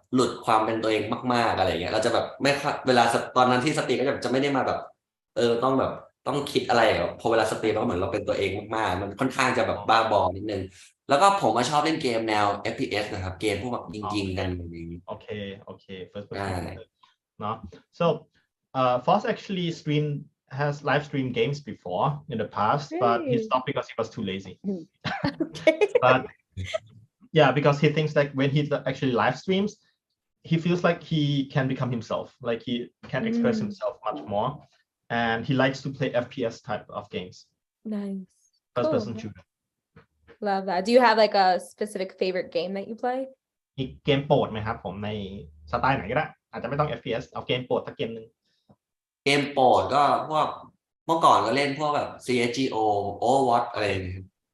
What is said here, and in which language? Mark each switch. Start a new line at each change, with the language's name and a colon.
Thai: หลุดความเป็นตัวเองมากๆอะไรเงี้ยเราจะแบบไม่ค่อยเวลาตอนนั้นที่สตรีมก็จะไม่ได้มาแบบต้องแบบต้องคิดอะไรพอเวลาสตรีมก็เหมือนเราเป็นตัวเองมากๆมันค่อนข้างจะแบบบ้าบอนิดนึงแล้วก็ผมมาชอบเล่นเกมแนว FPS นะครับเกมพวกแบบยิงๆกันอย่างนี้
English: Okay, first person
Thai: ใช่
English: shooter. No, so Foss actually has live streamed games before in the past, but he Really? stopped because he was too lazy. Okay. But yeah, because he thinks like when he actually live streams, he feels like he can become himself, like he can express himself much more, and he likes to play FPS type of games, Nice. first person Cool. shooter. Love that. Do you have like a specific favorite game that you play?
Thai: มีเกมโปรดไหมครับผมในสไตล์ไหนก็ได้อาจจะไม่ต้อง FPS เอาเกมโปรดสักเกมหนึ่ง เกมโปรดก็พวกเมื่อก่อนก็เล่นพวกแบบ CSGO Overwatch อะไรอย่างเงี้ย